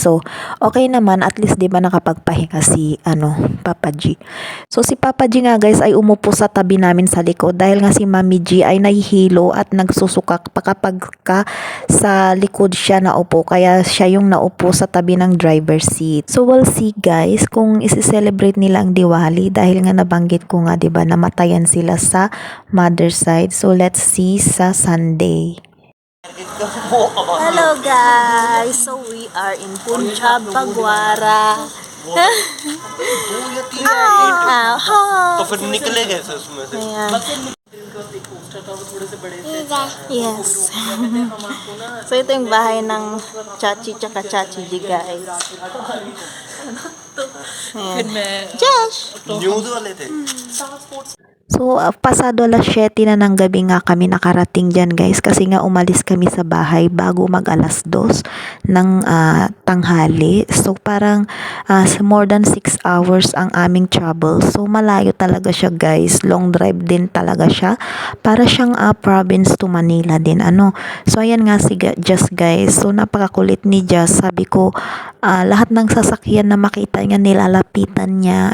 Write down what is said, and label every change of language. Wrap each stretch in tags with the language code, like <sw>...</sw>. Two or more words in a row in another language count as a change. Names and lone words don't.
<tl>So, okay naman. At least, di ba, nakapagpahinga si, Papa G. So, si Papa G nga, guys, ay umupo sa tabi namin sa likod dahil nga si Mami G ay nahihilo at nagsusukak pa kapag sa likod siya naupo. Kaya, siya yung naupo sa tabi ng driver seat.</tl> <en>So, we'll see,</en> <tl>guys, kung isi-celebrate nila ang Diwali dahil nga nabanggit ko nga, 'di ba, namatayan sila sa mother side.</tl> <en>So let's see sa Sunday. Hello guys. So we are in Punjab, Pagwara.</en> <hi>तो फिर निकले कैसे उसमें से?</hi> <en>Yes.</en> <tl>So ito yung bahay ng Chachi tsaka Chachi G guys. Josh!</tl> <hi>न्यूज़ वाले थे।</hi> <tl>So, pasado alas 7 na ng gabi nga kami nakarating dyan guys, kasi nga umalis kami sa bahay bago mag alas 2 ng tanghali. So, parang</tl> <en>more than 6 hours</en> <tl>ang aming travel. So, malayo talaga siya guys.</tl> <en>Long drive</en> <tl>din talaga siya. Para siyang province to Manila din. So, ayan nga si Just guys. So, napakakulit ni Just. Sabi ko, lahat ng sasakyan na makita niya, nilalapitan niya.</tl>